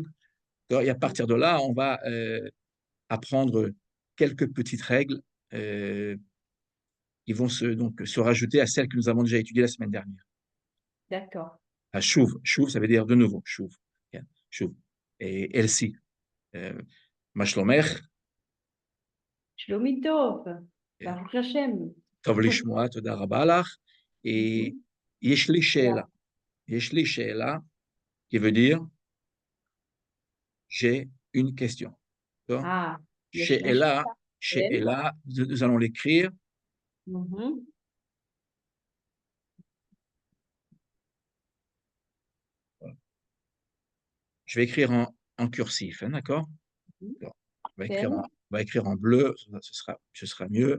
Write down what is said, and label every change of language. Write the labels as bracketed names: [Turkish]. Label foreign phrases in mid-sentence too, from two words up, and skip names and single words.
[French] Et à partir de là, on va apprendre quelques petites règles euh, qui vont donc, se rajouter à celles que nous avons déjà étudiées la semaine dernière. D'accord. Ah, chouv, ça veut dire de nouveau, chouv. Bien, chouv. Et Elsie, [Hebrew] euh, מה שלומך? שלומי טוב, כן. ברוך השם. טוב לשמוע, תודה רבה לך. [French] Et Mhm. [Hebrew] יש לי שאלה, Yeah. יש לי שאלה, [French] qui veut dire j'ai une question. D'accord? [Hebrew] Ah, יש לי שאלה, שאלה. כן. שאלה, [French] nous allons l'écrire. Mhm. Je vais écrire en cursif, hein, d'accord? Mhm. On [Hebrew] כן. [French] va écrire en bleu, ce sera mieux.